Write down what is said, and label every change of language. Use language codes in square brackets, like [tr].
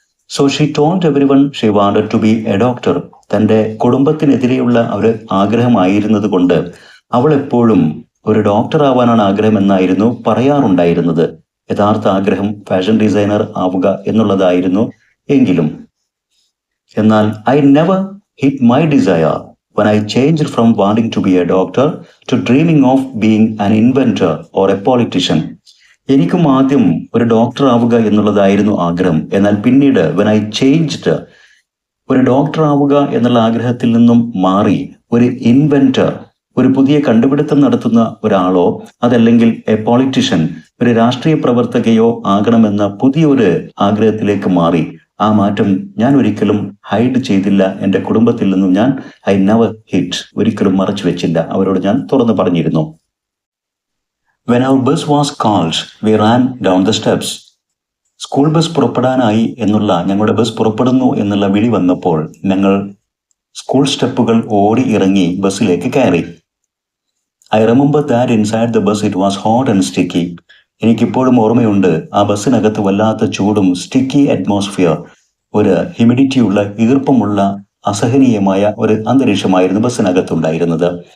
[en] So she told everyone she wanted to be a doctor. [ml] തൻ്റെ കുടുംബത്തിനെതിരെയുള്ള ഒരു ആഗ്രഹമായിരുന്നത് കൊണ്ട് അവൾ എപ്പോഴും ഒരു ഡോക്ടർ ആവാനാണ് ആഗ്രഹം എന്നായിരുന്നു പറയാറുണ്ടായിരുന്നത്. യഥാർത്ഥ ആഗ്രഹം ഫാഷൻ ഡിസൈനർ ആവുക എന്നുള്ളതായിരുന്നു. എന്നാൽ [en] I never hid my desire when I changed from wanting to be a doctor to dreaming of being an inventor or a politician. [ml] എനിക്കും ആദ്യം ഒരു ഡോക്ടർ ആവുക എന്നുള്ളതായിരുന്നു ആഗ്രഹം. എന്നാൽ പിന്നീട് [en] when I changed, [ml] ഒരു ഡോക്ടർ ആവുക എന്നുള്ള ആഗ്രഹത്തിൽ നിന്നും മാറി ഒരു ഇൻവെന്റർ, ഒരു പുതിയ കണ്ടുപിടുത്തം നടത്തുന്ന ഒരാളോ അതല്ലെങ്കിൽ എ പൊളിറ്റീഷ്യൻ, ഒരു രാഷ്ട്രീയ പ്രവർത്തകയോ ആകണമെന്ന പുതിയൊരു ആഗ്രഹത്തിലേക്ക് മാറി. ആ മാറ്റം ഞാൻ ഒരിക്കലും ഹൈഡ് ചെയ്തില്ല. എൻ്റെ കുടുംബത്തിൽ നിന്നും ഞാൻ [en] I never hid, [ml] ഒരിക്കലും മറച്ചു വെച്ചില്ല. അവരോട് ഞാൻ തുറന്നു പറഞ്ഞിരുന്നു. [en] When our bus was called, we ran down the steps. [ml] School bus പുറപ്പെടാനായി എന്നുള്ള, ഞങ്ങളുടെ ബസ് പുറപ്പെടുന്നു എന്നുള്ള വിളി വന്നപ്പോൾ ഞങ്ങൾ സ്കൂൾ സ്റ്റെപ്പുകൾ ഓടി ഇറങ്ങി ബസ്സിലേക്ക് കയറി. [en] I remember that inside the bus it was hot and sticky. [ml] എനിക്കിപ്പോഴും ഓർമ്മയുണ്ട്, ആ ബസ്സിനകത്ത് വല്ലാത്ത ചൂടും സ്റ്റിക്കി അറ്റ്മോസ്ഫിയർ, ഒരു ഹ്യൂമിഡിറ്റിയുള്ള ഈർപ്പമുള്ള അസഹനീയമായ ഒരു അന്തരീക്ഷമായിരുന്നു ബസ്സിനകത്തുണ്ടായിരുന്നത്.